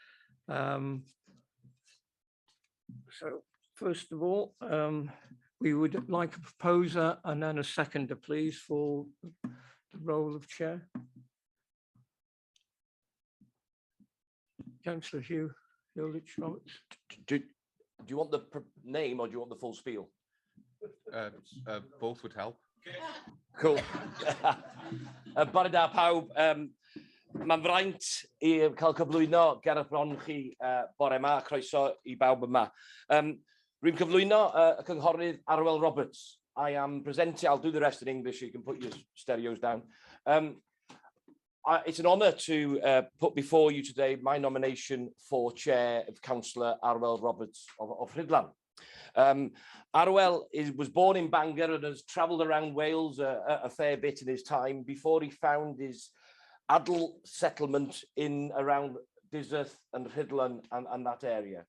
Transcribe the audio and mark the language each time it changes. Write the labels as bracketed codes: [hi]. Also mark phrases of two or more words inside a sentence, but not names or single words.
[en] So first of all, we would like a proposer and then a seconder, please, for the role of chair. Councillor Hugh Hilditch Roberts. Do you want the name or do you want the full spiel? Both would help. Cool. [cy] Bore da pawb, mae'n fraint I cael cyflwyno ger y bron chi bore yma, croeso I bawb yma. Rwy'n cyflwyno y cynghorydd Arwel Roberts. [en] I am presenting, I'll do the rest in English, so you can put your stereos down. It's an honour to put before you today my nomination for chair of Councillor Arwel Roberts of Rhydlan. Arwel was born in Bangor and has travelled around Wales a fair bit in his time before he found his adult settlement in around Dyserth and Rhydlan and that area.